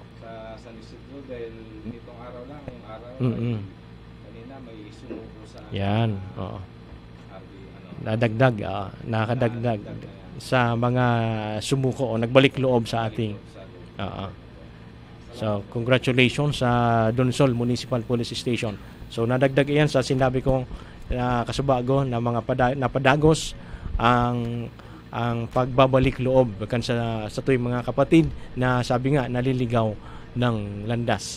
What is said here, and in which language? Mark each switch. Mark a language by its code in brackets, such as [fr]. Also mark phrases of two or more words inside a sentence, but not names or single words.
[tl] sa San Isidro dahil nitong araw lang, yung araw kanina may sumuko sa Yan. Oo. Nadagdag, nakadagdag sa mga sumuko o nagbalik loob sa ating. So, congratulations sa Donsol Municipal Police Station. [bik] So, nadagdag iyan sa sinabi kong kasubago na mga napadagos ang pagbabalik loob kan sa tuwing mga kapatid na sabi nga naliligaw ng landas.